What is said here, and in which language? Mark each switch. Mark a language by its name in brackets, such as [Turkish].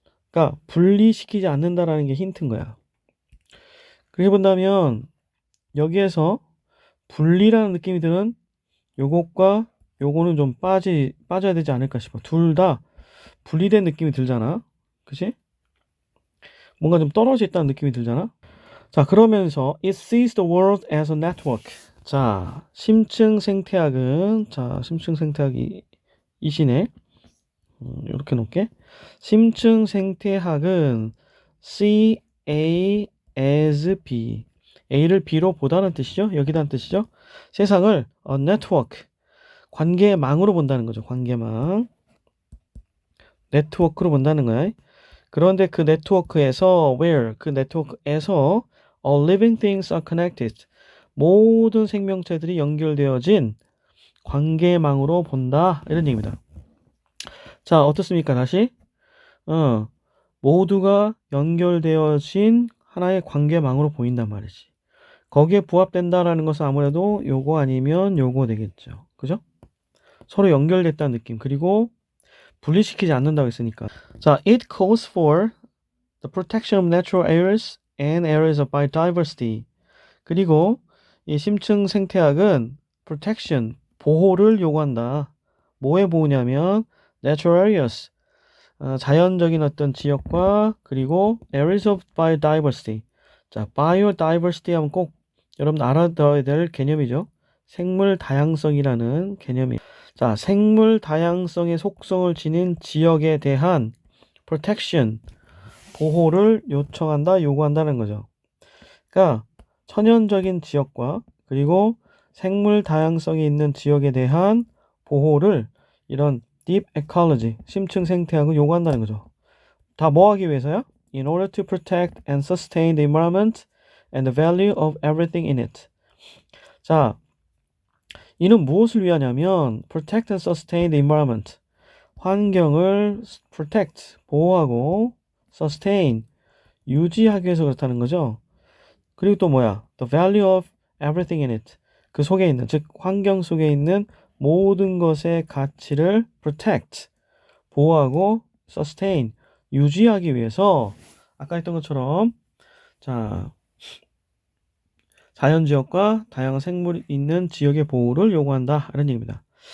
[Korean] 그러니까 분리시키지 않는다라는 게 힌트인 거야. 그렇게 본다면 여기에서 분리라는 느낌이 드는 요것과 요거는 좀 빠져야 되지 않을까 싶어. 둘 다 분리된 느낌이 들잖아. 그치? 뭔가 좀 떨어져 있다는 느낌이 들잖아. 자, 그러면서 [English] it sees the world as a network. [Korean] 자, 심층 생태학은 심층 생태학이 이시네. 이렇게 놓을게. 심층 생태학은 C A as B. A를 B로 보다는 뜻이죠. 여기다는 뜻이죠. 세상을 network 관계망으로 본다는 거죠. 관계망. 네트워크로 본다는 거야. 그런데 그 네트워크에서 그 네트워크에서 [English] all living things are connected. [Korean] 모든 생명체들이 연결되어진 관계망으로 본다. 이런 얘기입니다. 자, 어떻습니까? 다시. 모두가 연결되어진 하나의 관계망으로 보인단 말이지. 거기에 부합된다라는 것은 아무래도 요거 아니면 요거 되겠죠. 그죠? 서로 연결됐다는 느낌. 그리고 분리시키지 않는다고 했으니까. [English] 자, it calls for the protection of natural areas and areas of biodiversity. [Korean] 그리고 이 심층 생태학은 protection, 보호를 요구한다. 뭐의 보호냐면 [English] natural areas, [Korean] 자연적인 어떤 지역과 그리고 [English] areas of biodiversity. [Korean] 자, biodiversity 하면 꼭 여러분 알아둬야 될 개념이죠. 생물 다양성이라는 개념이. 자, 생물 다양성의 속성을 지닌 지역에 대한 protection, 보호를 요청한다, 요구한다는 거죠. 그러니까 천연적인 지역과 그리고 생물 다양성이 있는 지역에 대한 보호를 이런 deep ecology, 심층 생태학을 요구한다는 거죠. 다 뭐 하기 위해서요? [English] In order to protect and sustain the environment and the value of everything in it. [Korean] 자, 이는 무엇을 위하냐면 [English] protect and sustain the environment. [Korean] 환경을 protect, 보호하고 sustain, 유지하기 위해서 그렇다는 거죠. 그리고 또 뭐야? [English] The value of everything in it. [Korean] 그 속에 있는, 즉 환경 속에 있는 모든 것의 가치를 protect, 보호하고 sustain, 유지하기 위해서 아까 했던 것처럼 자, 자연지역과 다양한 생물이 있는 지역의 보호를 요구한다. 이런 얘기입니다.